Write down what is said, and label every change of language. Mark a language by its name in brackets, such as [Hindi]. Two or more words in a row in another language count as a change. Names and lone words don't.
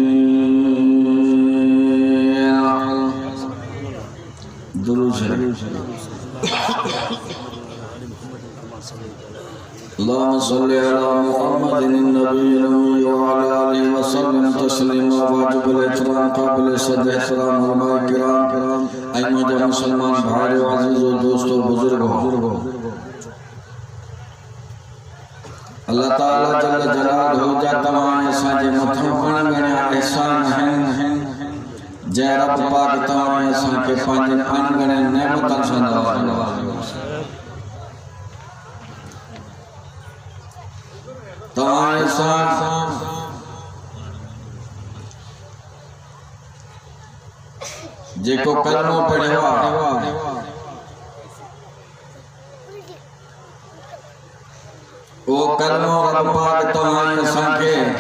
[Arabic] اللهم صل على محمد النبي الأمي وعلى آله وسلم تسليما [Urdu] واجب الاحترام قابل صد احترام علماء کرام اے مجھے مسلمان بھائی عزیز و دوستو بزرگو [Sindhi] اللہ تعالی جل جلالہ جا تمام اساں جے مٿوں پڻ گھڻا احسان ہیں جے رب پاک تمام اساں کے پنج ان گھڻے نعمتاں سان نوازयो तव्हां सां जेको कलमो पढ़ियो आहे उहो कलमो रब पाक तव्हां असांखे